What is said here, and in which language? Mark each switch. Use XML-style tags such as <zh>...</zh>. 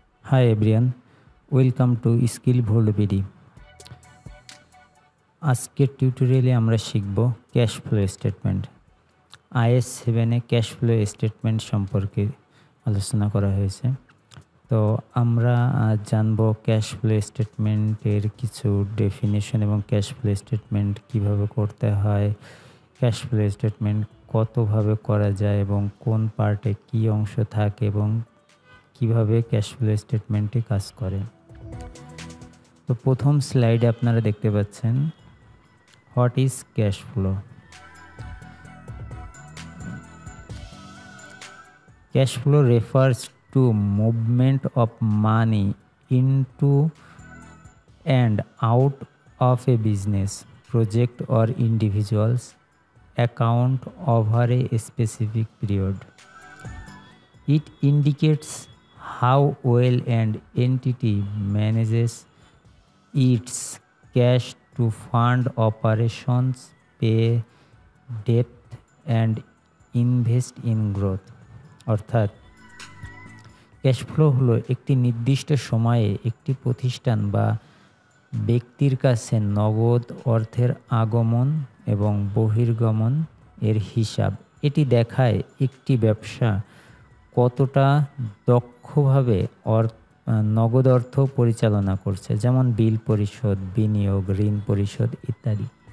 <en>Hi everyone, welcome to Skill Vault BD।</en> <bn>আজকের টিউটোরিয়ালে আমরা শিখব cash flow statement. IS 7 A cash flow statement সম্পর্কে আলোচনা করা হয়েছে। তো আমরা আজ জানব ক্যাশ ফ্লো স্টেটমেন্টের কিছু ডেফিনিশন এবং ক্যাশ ফ্লো স্টেটমেন্ট কিভাবে করতে হয়, ক্যাশ ফ্লো স্টেটমেন্ট কতভাবে করা যায় এবং কোন পার্টে কী অংশ থাকে এবং কিভাবে ক্যাশ ফ্লো স্টেটমেন্টে কাজ করে। তো প্রথম স্লাইডে আপনারা দেখতে পাচ্ছেন what is cash flow.</bn> <en>Cash flow refers to movement of money into and out of a business, project or individual's account over a specific period. It indicates how well an entity manages its cash to fund operations, pay debt and invest in growth.</en> <bn>অর্থাৎ cash flow হলো একটি নির্দিষ্ট সময়ে একটি প্রতিষ্ঠান বা ব্যক্তির কাছে নগদ অর্থের আগমন এবং বহির্গমন এর হিসাব। এটি দেখায় একটি ব্যবসা কতটা দক্ষভাবে নগদ অর্থ পরিচালনা করছে, যেমন বিল পরিশোধ, বিনিয়োগ, ঋণ পরিশোধ ইত্যাদি।</bn>